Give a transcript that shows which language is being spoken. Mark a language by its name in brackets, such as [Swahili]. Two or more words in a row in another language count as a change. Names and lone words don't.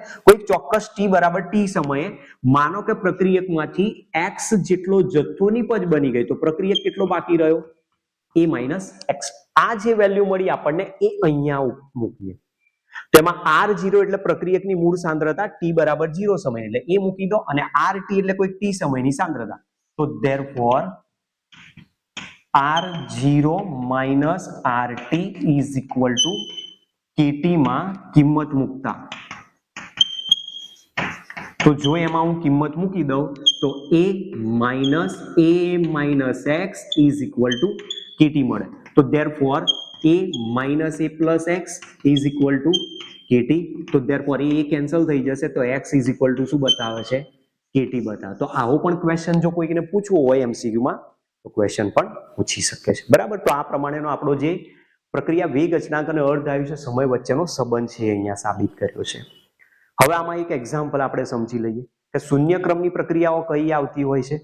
[Gujarati] કોઈ ચોક્કસ T બરાબર T સમયે માનો કે પ્રક્રિયકમાંથી X જેટલો જથ્થો નિપજ બની ગઈ, તો પ્રક્રિયક કેટલો બાકી રહ્યો? A - X. આ જે વેલ્યુ મળી આપણને એ અહીંયા મૂકીએ. તેમાં R0 એટલે પ્રક્રિયકની મૂળ સાંદ્રતા T બરાબર 0 સમય એટલે એ મૂકી દો, અને RT એટલે કોઈ T સમયની સાંદ્રતા. તો [English] therefore R0 - RT is equal to KT [Gujarati] માં કિંમત મૂકતા, તો જો એમાં હું કિંમત મૂકી દઉં તો [English] A - X is equal to KT [Gujarati] મળે. [English] તો therefore A - A plus X is equal to KT. [Gujarati] તો therefore A કેન્સલ થઈ જશે, તો X [English] is equal to [Gujarati] શું બતાવે છે? KT બતાવે. તો આવો પણ ક્વેશ્ચન જો કોઈને પૂછવો હોય MCQ માં તો ક્વેશ્ચન પણ પૂછી શકે છે. બરાબર? તો આ પ્રમાણેનો આપણો જે પ્રક્રિયા વેગ અચળાંક અને અર્ધ આયુષ્ય સમય વચ્ચેનો સંબંધ છે અહીંયા સાબિત કર્યો છે. હવે આમાં એક એક્ઝામ્પલ આપણે સમજી લઈએ કે શૂન્ય ક્રમની પ્રક્રિયાઓ કઈ આવતી હોય છે.